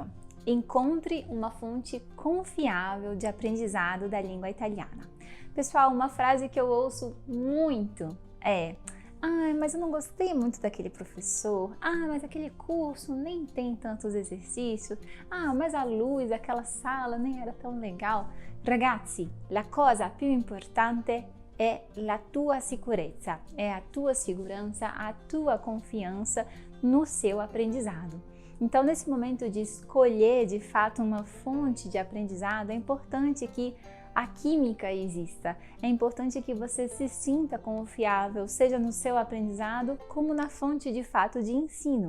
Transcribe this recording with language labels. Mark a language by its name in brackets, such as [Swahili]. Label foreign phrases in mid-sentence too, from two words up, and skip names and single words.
[Portuguese] Encontre uma fonte confiável de aprendizado da língua italiana. Pessoal, uma frase que eu ouço muito é: mas eu não gostei muito daquele professor. Mas aquele curso nem tem tantos exercícios. Mas a luz daquela sala nem era tão legal. [Italian] Ragazzi, la cosa più importante [Portuguese] é a tua [Italian] sicurezza, [Portuguese] é a tua segurança, a tua confiança no seu aprendizado. Então, nesse momento de escolher de fato uma fonte de aprendizado, é importante que a química exista, é importante que você se sinta confiável, seja no seu aprendizado, como na fonte de fato de ensino.